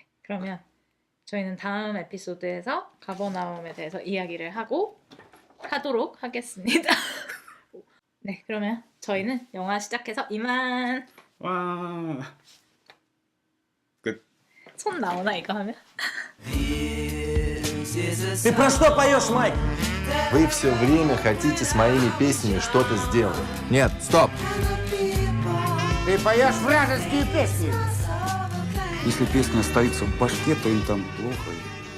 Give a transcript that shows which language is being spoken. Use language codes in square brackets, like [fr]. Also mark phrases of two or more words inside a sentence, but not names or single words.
[ko] 그러면 저희는 다음 에피소드에서 가버나움에 대해서 이야기를 하도록 하겠습니다. 네, 그러면 저희는 영화 시작해서 이만. 와. 끝. 손 나오나 이거 하면? [ru] Ты про что поешь, Майк? Вы все время хотите с моими песнями что-то сделать. Нет, стоп! Ты поешь вражеские песни. Если песня остается в башке, то им там плохо.